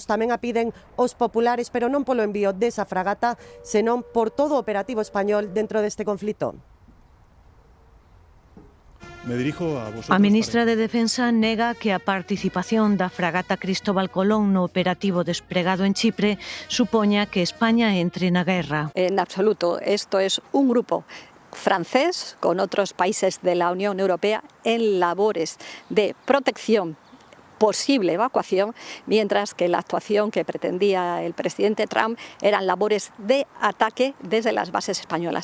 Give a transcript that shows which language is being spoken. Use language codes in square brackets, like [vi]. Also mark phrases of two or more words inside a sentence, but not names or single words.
[gl] Tamén a piden os populares, pero non polo envío desa fragata, senón por todo o operativo español dentro deste conflito. [es] Me dirijo a vosotros. [gl] A ministra de Defensa nega que a participación da fragata Cristóbal Colón no operativo desplegado en Chipre supoña que España entre na guerra. [es] En absoluto, esto es un grupo francés con otros países de la Unión Europea en labores de protección, posible evacuación, mientras que la actuación que pretendía el presidente Trump eran labores de ataque desde las bases españolas.